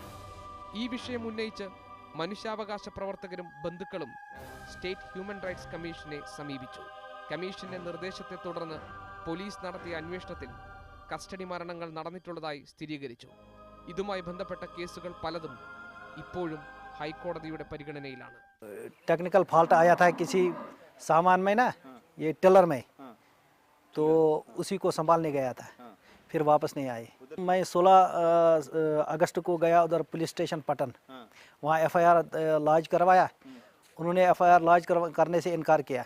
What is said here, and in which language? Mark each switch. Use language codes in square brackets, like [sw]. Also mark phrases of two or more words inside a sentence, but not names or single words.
[ml] ഈ വിഷയം ഉന്നയിച്ച് മനുഷ്യാവകാശ പ്രവർത്തകരും ബന്ധുക്കളും സ്റ്റേറ്റ് ഹ്യൂമൻ റൈറ്റ്സ് കമ്മീഷനെ സമീപിച്ചു. കമ്മീഷന്റെ നിർദ്ദേശത്തെ തുടർന്ന് പോലീസ് നടത്തിയ അന്വേഷണത്തിൽ കസ്റ്റഡി മരണങ്ങൾ നടന്നിട്ടുള്ളതായി സ്ഥിരീകരിച്ചു. ഇതുമായി ബന്ധപ്പെട്ട കേസുകൾ പലതും ഇപ്പോഴും ഹൈക്കോടതിയുടെ പരിഗണനയിലാണ്. [en] technical fault [hi] आया था किसी सामान में ना, ये टेलर में, तो उसी को संभालने गया था, फिर वापस नहीं आए। मैं 16 अगस्त को गया उधर पुलिस स्टेशन पटन, वहाँ [en] FIR lodge [hi] करवाया। उन्होंने [en] FIR lodge [hi] करने से इनकार किया।